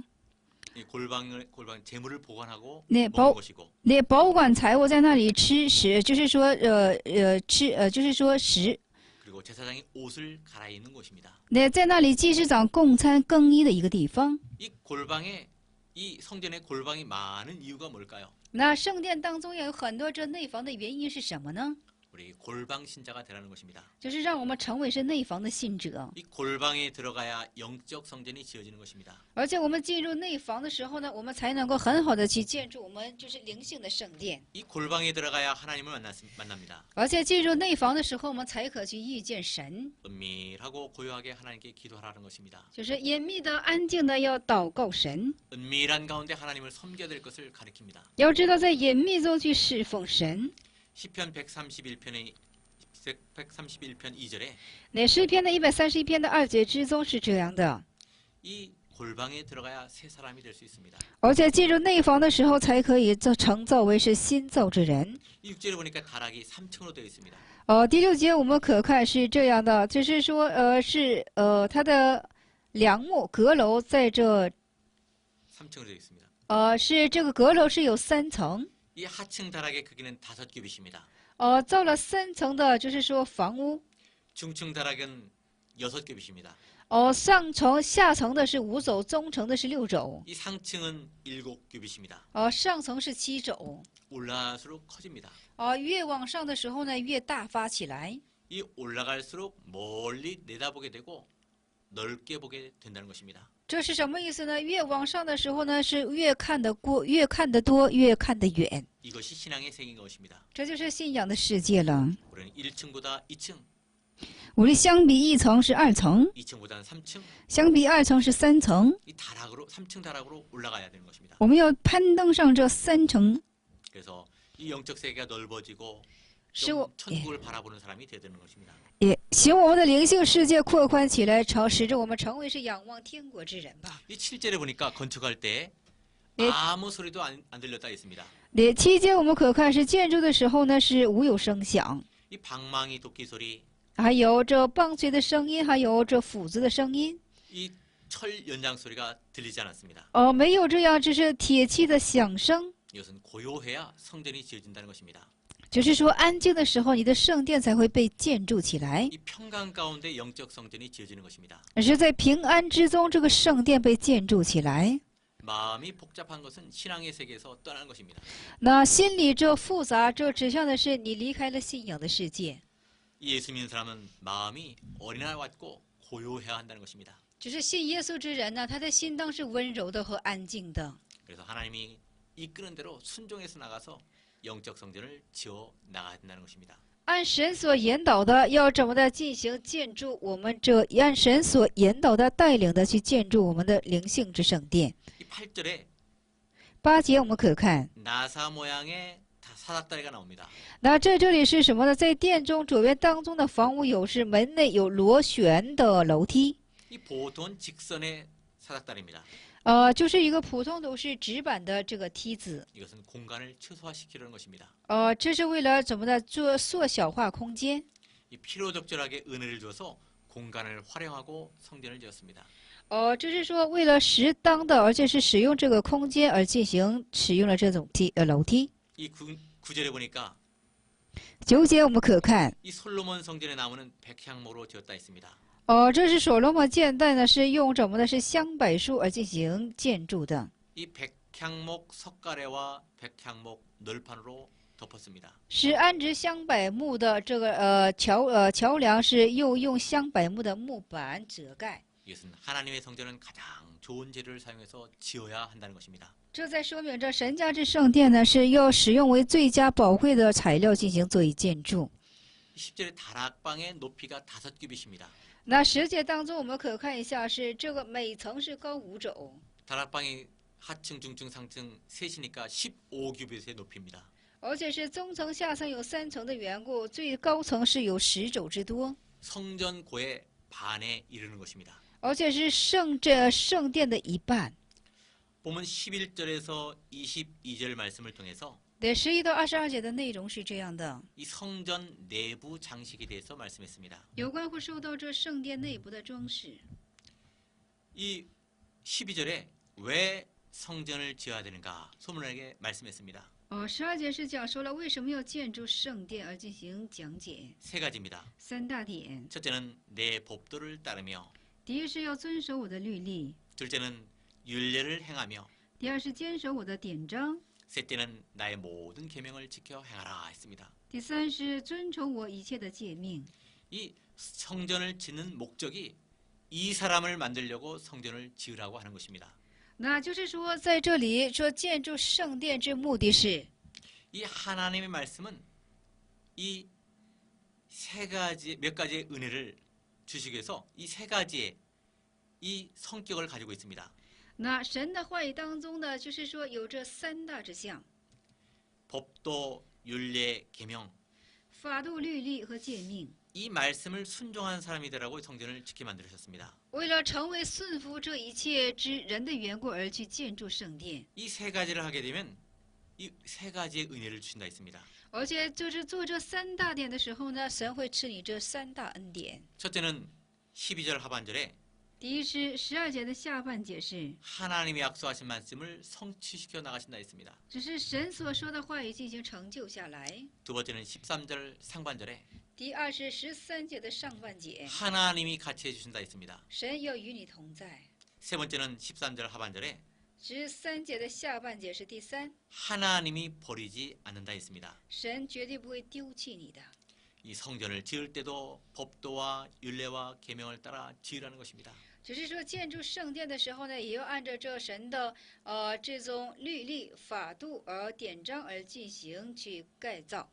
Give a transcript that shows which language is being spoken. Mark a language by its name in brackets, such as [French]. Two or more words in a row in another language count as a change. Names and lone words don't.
[Korean] 이 골방 재물을 보관하고 네, 먹는 곳이고 [Chinese] 那保管财物在那里吃食，就是说就是说食。 [Korean] 그리고 제사장이 옷을 갈아입는 곳입니다. [Chinese] 那在那里祭司长供餐更衣的一个地方。 [Korean] 이 성전에 골방이 많은 이유가 뭘까요? [Chinese] 那圣殿当中有很多这内房的原因是什么呢？ [Korean] 우리 골방 신자가 되라는 것입니다. [Chinese] 就是让我们成为是内房的信者。 [Korean] 이 골방에 들어가야 영적 성전이 지어지는 것입니다. [Chinese] 而且我们进入内房的时候呢，我们才能够很好的去建筑我们就是灵性的圣殿。 [Korean] 이 골방에 들어가야 하나님을 만납니다. [Chinese] 而且进入内房的时候，我们才可去遇见神， [Korean] 은밀하고 고요하게 하나님께 기도하라는 것입니다. [Chinese] 就是隐秘的、安静的要祷告神。 [Korean] 은밀한 가운데 하나님을 섬겨야 될 것을 가리킵니다. [Chinese] 要知道在隐秘中去侍奉神。 [Korean] 시편 131편의 131편 2절에 [Chinese] 那诗篇的131篇的2节之中是这样的。 [Korean] 이 골방에 들어가야 새 사람이 될 수 있습니다. [Chinese] 而且进入内房的时候，才可以成造为是新造之人。 [Korean] 이 6절에 보니까 다락이 3층으로 되어 있습니다. [Chinese] 第6节我们可看是这样的，就是说，它的梁木阁楼在这， [Korean] 3층으로 되어 있습니다. [Chinese] 是这个阁楼是有3层， [Korean] 이 하층 다락의 크기는 5규빗입니다. [Chinese] 造了3层的，就是说房屋。 [Korean] 중층 다락은 6규빗입니다. [Chinese] 上层、下层的是5肘，中层的是6肘。 [Korean] 이 상층은 7규빗입니다. [Chinese] 上层是7肘。 [Korean] 올라갈수록 커집니다. [Chinese] 越往上的时候呢，越大发起来。 [Korean] 이 올라갈수록 멀리 내다보게 되고 넓게 보게 된다는 것입니다. [Chinese] 这是什么意思呢？越往上的时候呢，是越看得多，越看得远。 [Korean] 이것이 신앙의 세계인 것입니다. [Chinese] 这就是信仰的世界了。 [Korean] 우리는 1층보다 2층, [Chinese] 我们相比1层是2层， [Korean] 2층보다는 3층, [Chinese] 相比2层是3层。 [Korean] 이 다락으로 3층 다락으로 올라가야 되는 것입니다. [Chinese] 我们要攀登上这3层， [Korean] 그래서 이 영적 세계가 넓어지고 [Chinese] 使 [Korean] 좀 [Chinese] 我 [Korean] 천국을 바라보는 사람이 되야 되는 것입니다. [Chinese] 也使我们的灵性世界扩宽起来，使着我们成为是仰望天国之人吧。 [Korean] 이 7절에 보니까 건축할 때 네. 아무 소리도 안 들렸다 있습니다. [Chinese] 期间我们可看是建筑的时候呢是无有声响， [Korean] 이 방망이 도끼 소리, [Chinese] 还有这棒槌的声音，还有这斧子的声音。 [Korean] 이 철 연장 소리가 들리지 않았습니다. [Chinese] 没有这样，只是铁器的响声。 [Korean] 이것은 고요해야 성전이 지어진다는 것입니다. [Chinese] 就是说，安静的时候，你的圣殿才会被建筑起来； [Korean] 이 평강 가운데 영적 성전이 지어지는 것입니다. [Chinese] 是在平安之中，这个圣殿被建筑起来。 [Korean] 마음이 복잡한 것은 신앙의 세계에서 떠나는 것입니다. [Chinese] 那心里这复杂，这指向的是你离开了信仰的世界。 [Korean] 이 예수 믿는 사람은 마음이 어린아이 같고 고요해야 한다는 것입니다. [Chinese] 只是信耶稣之人呢，他的心当是温柔的和安静的。 [Korean] 그래서 하나님이 이끄는 대로 순종해서 나가서 영적 성전을 지어 나가야 된다는 것입니다. [Chinese] 按神所引导的，要怎么的进行建筑我们这按神所引导的带领的去建筑我们的灵性之圣殿。 [Korean] 이 8절에 [Chinese] 8 节我们可看， [Korean] 나사 모양의 사닥다리가 나옵니다. [Chinese] 那这里是什么呢？在殿中左边当中的房屋有是门内有螺旋的楼梯， [Korean] 이 보통 직선의 사닥다리입니다. [Chinese] 就是一个普通都是直板的这个梯子。 [Korean] 이것은 공간을 최소화시키려는 것입니다. [Chinese] 这是为了怎么的做缩小化空间。 [Korean] 이 필요적절하게 은혜를 줘서 공간을 활용하고 성전을 지었습니다. [Chinese] 这是说为了适当的，而且是使用这个空间而使用了这种楼梯。 [Korean] 이 9절에 보니까 [Chinese] 9 节我们可看， [Korean] 이 솔로몬 성전의 나무는 백향모로 지었다 있습니다. [Chinese] 这是所罗门建殿呢，是用怎么的是香柏树而进行建筑的。 [Korean] 이 백향목 석가래와 백향목 널판으로 덮었습니다. [Chinese] 是安置香柏木的这个桥梁是又用香柏木的木板遮盖。 [Korean] 이것은 하나님의 성전은 가장 좋은 재료를 사용해서 지어야 한다는 것입니다. [Chinese] 这在说明着神家之圣殿呢是要使用为最佳宝贵的材料进行作为建筑。 [Korean] 10절에 다락방의 높이가 5규빗입니다. [Chinese] 那10节当中我们可看一下是这个每层是高5肘。 [Korean] 다락방이 하층, 중층, 상층 셋이니까 15규빗의 높이입니다. [Chinese] 而且是中层、下层有3层的缘故，最高层是有10肘之多， [Korean] 성전고의 반에 이르는 것입니다. [Chinese] 而且是圣殿的一半。 [Korean] 보면 11절에서 22절 말씀을 통해서 [Chinese] 对11到22节的内容是这样的， [Korean] 이 성전 내부 장식에 대해서 말씀했습니다. [Chinese] 有关乎受到这圣殿内部的装饰。 [Korean] 이 12절에 왜 성전을 지어야 되는가 소문에게 말씀했습니다. [Chinese] 12 节是讲说了为什么要建筑圣殿而进行讲解。 [Korean] 세 가지입니다. [Chinese] 3 大点， [Korean] 첫째는 내 법도를 따르며 [Chinese] 第一是要遵守我的律例， [Korean] 둘째는 율례를 행하며 [Chinese] 第二是坚守我的典章， [Korean] 셋째는 나의 모든 계명을 지켜 행하라 했습니다. [Chinese] 第三是遵从我一切的诫命。 [Korean] 이 성전을 짓는 목적이 이 사람을 만들려고 성전을 지으라고 하는 것입니다. [Chinese] 那就是说，在这里说建筑圣殿之目的是， [Korean] 이 하나님의 말씀은 이 세 가지 몇 가지의 은혜를 주시기 위해서 이 세 가지의 이 성격을 가지고 있습니다. [Chinese] 那神的话语当中呢，就是说有这三大之项： [Korean] 법도, 율례, 계명. [Chinese] 法度、律例和诫命。 [Korean] 이 말씀을 순종한 사람이 되라고 성전을 짓게 만드셨습니다. [Chinese] 为了成为顺服这一切之人的缘故而去建筑圣殿， [Korean] 이 세 가지를 하게 되면 이 세 가지의 은혜를 주신다 했습니다. [Chinese] 而且就是做这三大点的时候呢，神会赐你这三大恩典。 [Korean] 첫째는 12절 하반절에 [Chinese] 第一是12节的下半节是， [Korean] 하나님이 약속하신 말씀을 성취시켜 나가신다 했습니다. [Chinese] 只是神所说的话语进行成就下来。 [Korean] 두 번째는 13절 상반절에 [Chinese] 第二是13节的上半节， [Korean] 하나님이 같이 해주신다 했습니다. [Chinese] 神要与你同在。 [Korean] 세 번째는 13절 하반절에 [Chinese] 13节的下半节是第三， [Korean] 하나님이 버리지 않는다 했습니다. [Chinese] 神绝对不会丢弃你的。 [Korean] 이 성전을 지을 때도 법도와 율례와 계명을 따라 지으라는 것입니다. [Chinese] 只是说建筑圣殿的时候呢，也要按照这神的这种律例法度而典章而进行去改造。